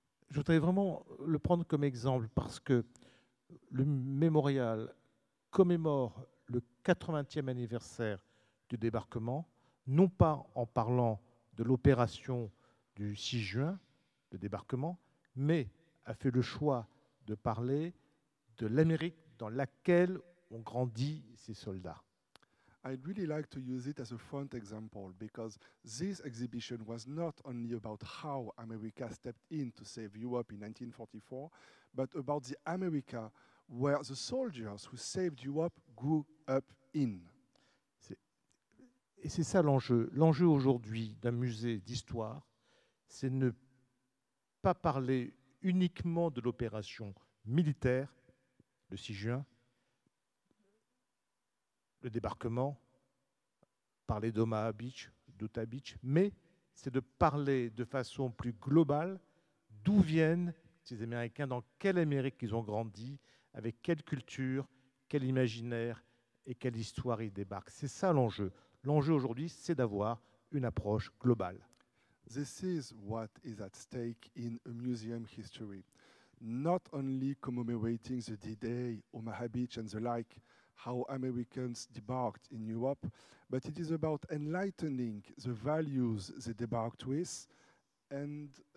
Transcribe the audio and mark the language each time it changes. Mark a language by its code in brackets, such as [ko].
[fr] Je voudrais vraiment le prendre comme exemple parce que le mémorial commémore le 80e anniversaire du débarquement, non pas en parlant de l'opération du 6 juin, le débarquement, mais a fait le choix de parler de l'Amérique dans laquelle ont grandi ces soldats. [en] I'd really like to use it as a front example because this exhibition was not only about how America stepped in to save Europe in 1944, but about the America where the soldiers who saved Europe grew up in. [fr] Et c'est ça l'enjeu. L'enjeu aujourd'hui d'un musée d'histoire, c'est ne pas parler uniquement de l'opération militaire, le 6 juin, le débarquement, parler d'Omaha Beach, d'Utah Beach, mais c'est de parler de façon plus globale d'où viennent ces Américains, dans quelle Amérique ils ont grandi, avec quelle culture, quel imaginaire et quelle histoire ils débarquent. C'est ça l'enjeu. L'enjeu aujourd'hui, c'est d'avoir une approche globale. [en] This is what is at stake in a museum history. Not only commemorating the D-Day, Omaha Beach and the like, how Americans debarked in Europe, but it is about enlightening the values they debarked with and